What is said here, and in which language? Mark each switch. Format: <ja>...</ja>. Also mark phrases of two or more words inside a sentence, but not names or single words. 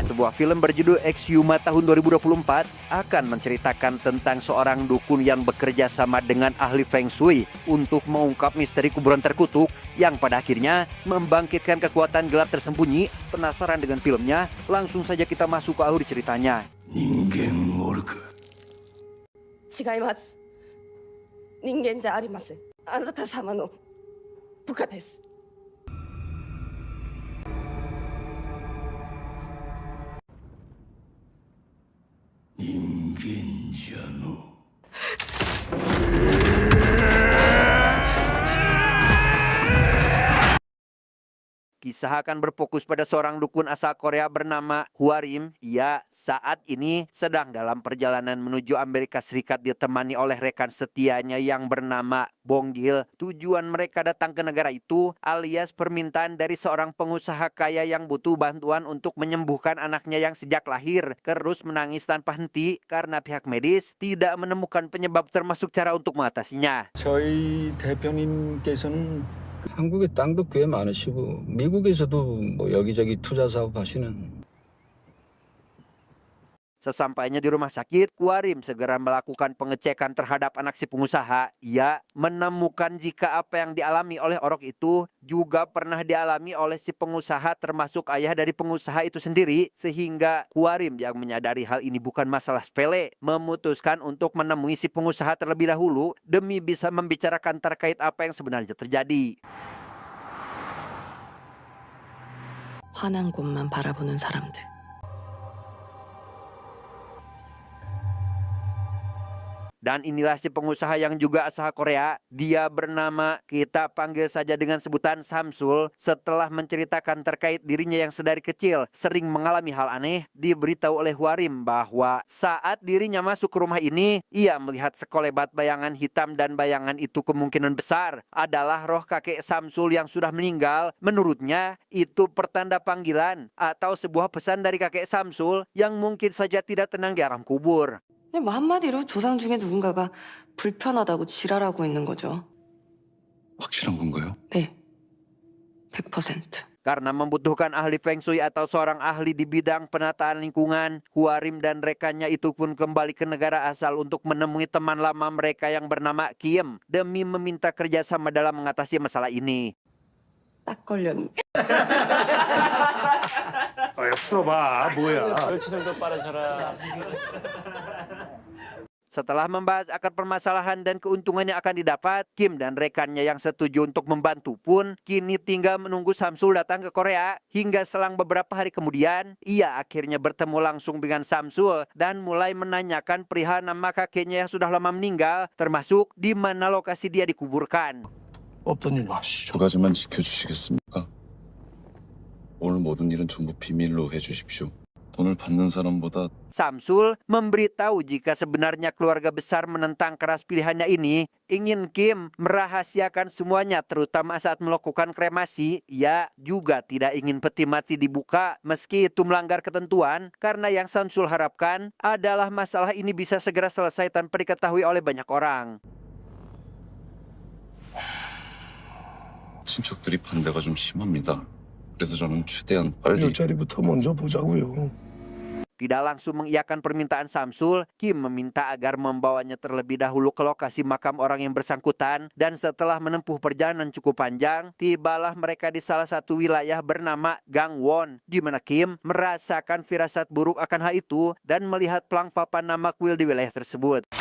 <id>Sebuah film berjudul Exhuma tahun 2024 akan menceritakan tentang seorang dukun yang bekerja sama dengan ahli Feng Shui untuk mengungkap misteri kuburan terkutuk yang pada akhirnya membangkitkan kekuatan gelap tersembunyi. Penasaran dengan filmnya? Langsung saja kita masuk ke alur ceritanya.</id> <ja>違います。人間じゃありません。あなた様の部下です。人間じゃの。</ja> <id>Kisah akan berfokus pada seorang dukun asal Korea bernama Hwarim. Ia saat ini sedang dalam perjalanan menuju Amerika Serikat ditemani oleh rekan setianya yang bernama Bonggil. Tujuan mereka datang ke negara itu alias permintaan dari seorang pengusaha kaya yang butuh bantuan untuk menyembuhkan anaknya yang sejak lahir terus menangis tanpa henti karena pihak medis tidak menemukan penyebab termasuk cara untuk mengatasinya.</id> <ko>저희 대표님께서는 한국에 땅도 꽤 많으시고 미국에서도 뭐 여기저기 투자 사업 하시는.</ko> <id>Sesampainya di rumah sakit, Hwarim segera melakukan pengecekan terhadap anak si pengusaha. Ia menemukan jika apa yang dialami oleh orok itu juga pernah dialami oleh si pengusaha termasuk ayah dari pengusaha itu sendiri. Sehingga Hwarim yang menyadari hal ini bukan masalah sepele, memutuskan untuk menemui si pengusaha terlebih dahulu demi bisa membicarakan terkait apa yang sebenarnya terjadi.</id> <ko>화난 곳만 바라보는 사람들.</ko> <id>Dan inilah si pengusaha yang juga asal Korea. Dia bernama, kita panggil saja dengan sebutan Samsul. Setelah menceritakan terkait dirinya yang sedari kecil sering mengalami hal aneh, diberitahu oleh Hwarim bahwa saat dirinya masuk ke rumah ini, ia melihat sekelebat bayangan hitam dan bayangan itu kemungkinan besar adalah roh kakek Samsul yang sudah meninggal. Menurutnya, itu pertanda panggilan atau sebuah pesan dari kakek Samsul yang mungkin saja tidak tenang di alam kubur.</id> <ko>그냥 뭐 한마디로 조상 중에 누군가가 불편하다고 지랄하고 있는 거죠. 확실한 건가요? 네, 100%.</ko> <id>Karena membutuhkan ahli Feng Shui atau seorang ahli di bidang penataan lingkungan, Hwarim dan rekannya itu pun kembali ke negara asal untuk menemui teman lama mereka yang bernama Kim demi meminta kerjasama dalam mengatasi masalah ini.</id> <ko>딱 걸렸네. 풀어봐 뭐야.</ko> <id>Setelah membahas akar permasalahan dan keuntungan yang akan didapat, Kim dan rekannya yang setuju untuk membantu pun kini tinggal menunggu Samsul datang ke Korea. Hingga selang beberapa hari kemudian, ia akhirnya bertemu langsung dengan Samsul dan mulai menanyakan perihal nama kakeknya yang sudah lama meninggal, termasuk di mana lokasi dia dikuburkan.</id> <ko>없던 일로 하시죠. 두 가지만 지켜주시겠습니까? 오늘 모든 일은 전부 비밀로 해주십시오. 돈을 받는 사람보다</ko> <id>Samsul memberitahu jika sebenarnya keluarga besar menentang keras pilihannya ini ingin Kim merahasiakan semuanya, terutama saat melakukan kremasi. Ia juga tidak ingin peti mati dibuka meski itu melanggar ketentuan, karena yang Samsul harapkan adalah masalah ini bisa segera selesai tanpa diketahui oleh banyak orang.</id> <ko>친척들이 반대가 좀 심합니다. 그래서 저는 최대한 빨리 일자리부터 먼저 보자고요.</ko> <id>Tidak langsung mengiyakan permintaan Samsul, Kim meminta agar membawanya terlebih dahulu ke lokasi makam orang yang bersangkutan. Dan setelah menempuh perjalanan cukup panjang, tibalah mereka di salah satu wilayah bernama Gangwon, di mana Kim merasakan firasat buruk akan hal itu dan melihat pelang papan nama kuil di wilayah tersebut.</id>